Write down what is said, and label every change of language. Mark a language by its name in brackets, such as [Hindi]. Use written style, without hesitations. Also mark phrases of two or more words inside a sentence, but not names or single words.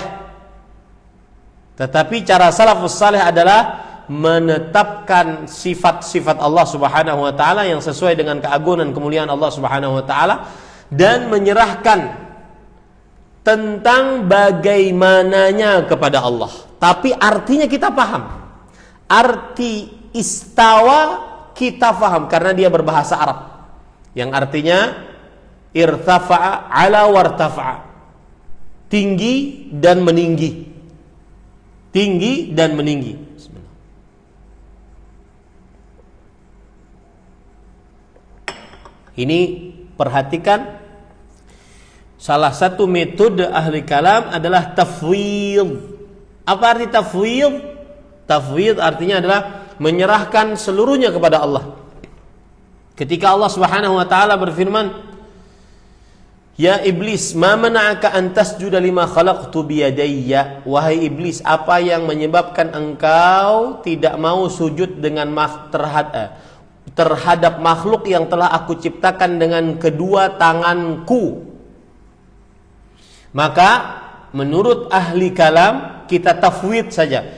[Indonesian] Tetapi cara salafus saleh adalah menetapkan sifat-sifat Allah [Arabic] سبحانه وتعالى [Indonesian] yang sesuai dengan keagungan kemuliaan Allah [Arabic] سبحانه وتعالى [Indonesian] dan menyerahkan tentang bagaimananya kepada Allah. Tapi artinya kita paham. Arti istawa kita paham karena dia berbahasa Arab. Yang artinya [Arabic] ارتفع علا وارتفع. [Indonesian] Tinggi dan meninggi. Tinggi dan meninggi. Ini perhatikan, salah satu metode ahli kalam adalah tafwid. Apa arti tafwid? Tafwid artinya adalah menyerahkan seluruhnya kepada Allah. Ketika Allah [Arabic] سبحانه وتعالى [Indonesian] berfirman, [Arabic] "يا إبليس, ما منعك أن تسجد لما خلقت بيدي?" [Indonesian] Wahai iblis, apa yang menyebabkan engkau tidak mau sujud dengan terhadap makhluk yang telah aku ciptakan dengan kedua tanganku? Maka menurut ahli kalam kita tafwid saja.